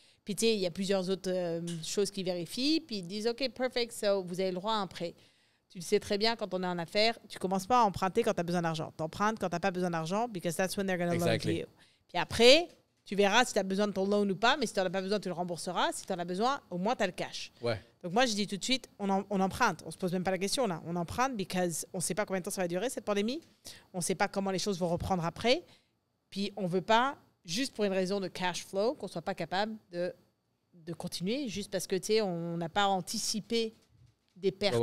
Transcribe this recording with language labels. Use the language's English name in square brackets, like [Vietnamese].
[French] Puis, tu sais, il y a plusieurs autres choses qu'ils vérifient. Puis, ils disent, [English] OK, perfect, so [French] vous avez le droit à un prêt. Tu le sais très bien, quand on est en affaires, tu ne commences pas à emprunter quand tu as besoin d'argent. Tu empruntes quand tu n'as pas besoin d'argent, [English] because that's when they're going to loan to you. [French] Puis après, tu verras si tu as besoin de ton loan ou pas, mais si tu n'en as pas besoin, tu le rembourseras. Si tu en as besoin, au moins, tu as le cash. Ouais. Donc, moi, je dis tout de suite, on emprunte. On ne se pose même pas la question, là. On emprunte because on ne sait pas combien de temps ça va durer, cette pandémie. On ne sait pas comment les choses vont reprendre après. Puis, on ne veut pas, juste pour une raison de cash flow, qu'on ne soit pas capable de continuer, juste parce que, tu sais, on n'a pas anticipé des pertes.